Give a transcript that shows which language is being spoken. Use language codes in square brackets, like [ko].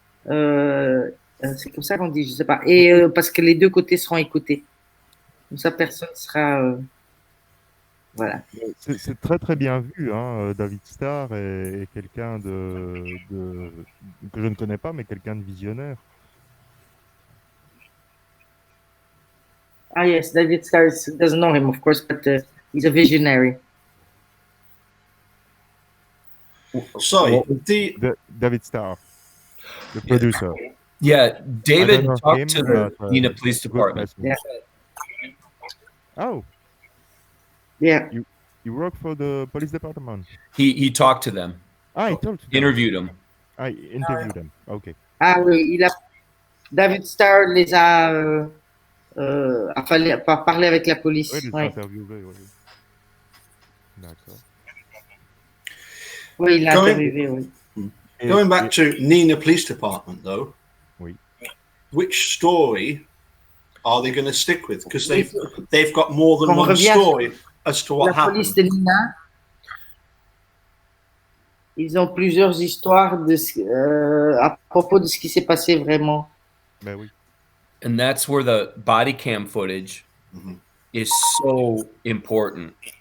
[fr] C'est comme ça qu'on dit, je sais pas. Et parce que les deux côtés seront écoutés. Comme ça, personne sera. Voilà. C'est très très bien vu, hein. David Starr est quelqu'un que je ne connais pas, mais quelqu'un de visionnaire. [en] Ah yes, David Starr doesn't know him, of course, but he's a visionary. Sorry, David Starr, the producer. Yeah, David talked to the Nina Police Department. Yeah. Oh. Yeah. You work for the police department? He talked to them. Ah, he talked to them. Interviewed them. Ah, interviewed them. Okay. [fr] Ah oui, David Starr les a parlé avec la police. Oui, les a interviewés, oui. D'accord. Oui, il a interviewé, oui. [en] Going back to Nina Police Department, though. [fr] Oui. [en] Which story are they going to stick with? Because they've got more than one story as to what happened. [fr] La police de Nina, ils ont plusieurs histoires à propos de ce qui s'est passé vraiment. Ben oui. [en] And that's where the body cam footage is so important.